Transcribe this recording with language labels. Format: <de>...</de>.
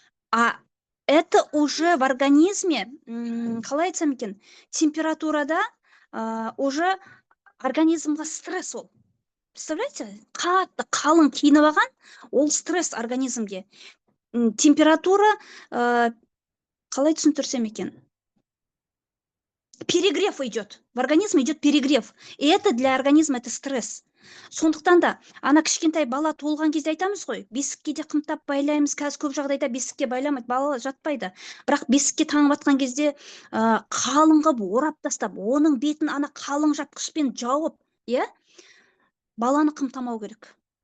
<ru>А это уже в организме,</ru> <kk>қалай айтсам екен, температурада уже организмға стресс ол.</kk> <ru>Представляете?</ru> <kk>Қатты қалың киініп алған, ол стресс организмге. температура, қалай түсіндірсем екен,</kk> <ru>перегрев идет. В организме идет перегрев. И это для организма это стресс.</ru> <kk>Сондықтан да ана кішкентай бала туылған кезде айтамыз ғой, бесікке де қымтап байлаймыз. Қазір көп жағдайда бесікке байламайды, бала жатпайды. Бірақ бесікке таңып атқан кезде қалың қылып орап тастап, оның бетін ана қалың жапқышпен жауып, баланы қымтамау керек.</kk>